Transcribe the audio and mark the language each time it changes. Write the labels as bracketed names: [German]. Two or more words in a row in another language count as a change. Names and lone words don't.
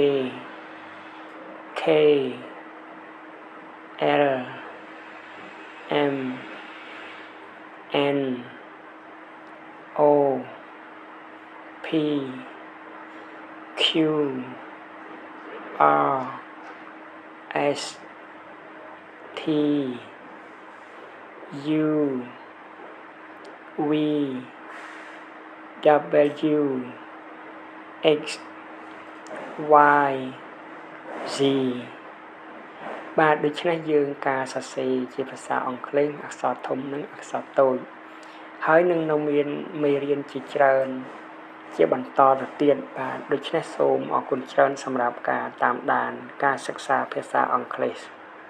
[English] K L M N O P Q R S T U V W X [Khmer] Y Z បាទដូច្នេះយើងការសរសេរជាភាសាអង់គ្លេសអក្សរធំនិងអក្សរតូចហើយនឹងមានមេរៀនជាច្រើនជាបន្តទៅទៀតបាទដូច្នេះសូមអរគុណច្រើនសម្រាប់ការតាមដានការសិក្សាភាសាអង់គ្លេស